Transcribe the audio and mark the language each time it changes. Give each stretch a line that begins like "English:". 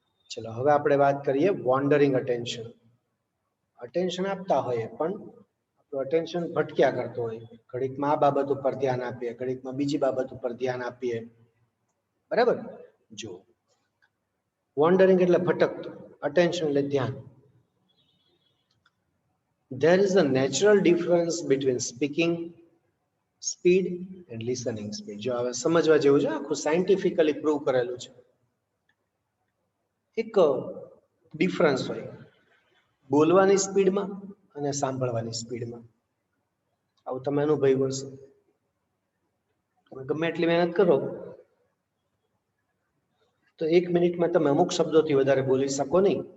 Gujarati: ચલો હવે આપણે વાત કરીએ વોન્ડરિંગ અટેન્શન. અટેન્શન આપતા હોઈએ પણ આપણું અટેન્શન ભટક્યા કરતો હોય, ઘડીકમાં આ બાબત ઉપર ધ્યાન આપીએ, ઘડીકમાં બીજી બાબત ઉપર ધ્યાન આપીએ, બરાબર. જો વોન્ડરિંગ એટલે ભટકતું, અટેન્શન એટલે ધ્યાન.
English: There is a natural difference between speaking speed and listening speed.
Gujarati: જો હવે સમજવા જેવું છે, આખું સાયન્ટિફિકલી પ્રૂવ કરેલું છે. એક ડિફરન્સ હોય બોલવાની સ્પીડમાં અને સાંભળવાની સ્પીડમાં. આવું તમે અનુભવ્યું હશે. તમે ગમે એટલી મહેનત કરો તો 1 મિનિટમાં તમે અમુક શબ્દોથી વધારે બોલી શકો નહીં.